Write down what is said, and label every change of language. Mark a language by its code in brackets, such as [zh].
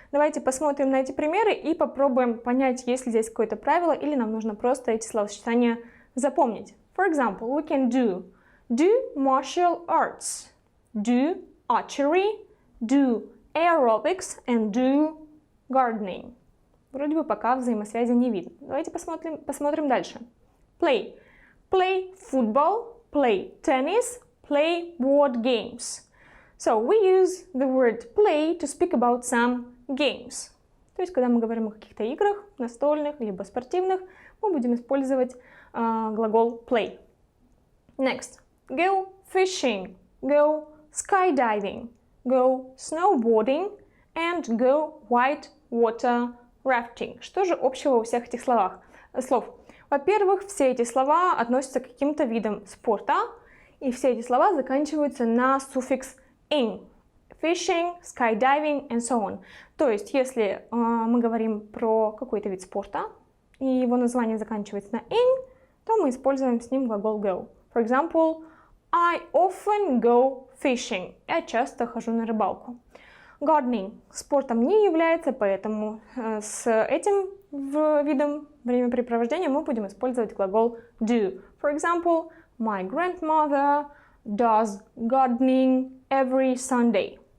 [ru] Давайте посмотрим на эти примеры и попробуем понять, есть ли здесь какое-то правило, или нам нужно просто эти словосочетания запомнить. [en] For example, we can do martial arts, do archery, do aerobics and do gardening. [ru] Вроде бы пока взаимосвязи не видно. Давайте посмотрим дальше. [en] Play. Play football, play tennis, play board games. So we use the word play to speak about some games. [ru] То есть, когда мы говорим о каких-то играх, настольных, либо спортивных, мы будем использовать глагол play. [en] Next. Go fishing, go skydiving, go snowboarding and go whitewater rafting. [ru] Что же общего у всех этих слов? Во-первых, все эти слова относятся к каким-то видам спорта, и все эти слова заканчиваются на суффикс ing. [en] Fishing, skydiving and so on. [ru] То есть, если мы говорим про какой-то вид спорта, и его название заканчивается на ing, то мы используем с ним глагол go. [en] For example, I often go fishing. [ru] Я часто хожу на рыбалку. Gardening спортом не является, поэтому с этим видом времяпрепровождения мы будем использовать глагол do. [en] For example, my grandmother does gardening every Sunday.